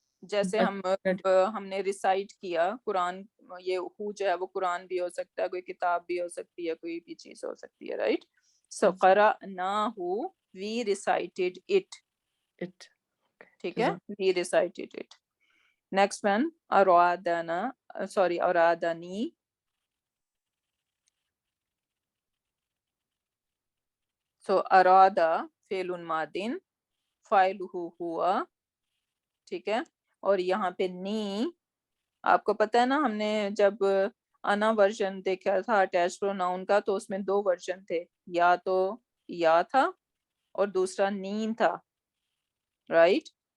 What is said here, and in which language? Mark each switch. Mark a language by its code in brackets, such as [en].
[hi] जैसे हमने रिसाइट किया कुरान, ये हु जो है वो कुरान भी हो सकता है, कोई किताब भी हो सकती है, कोई भी चीज हो सकती है, right? [en] So क़रअनाहु we recited it। ठीक है, we recited it। Next one अरादना, सॉरी अरादनी। [hi] सो अरादा फेलुन मादिन फाइलुहु हुआ, ठीक है। और यहाँ पे नी, आपको पता है ना, हमने जब अना वर्जन देखा था अटैच प्रोनाउन का, तो उसमें 2 वर्जन थे, या तो या था और दूसरा नीन था, राइट?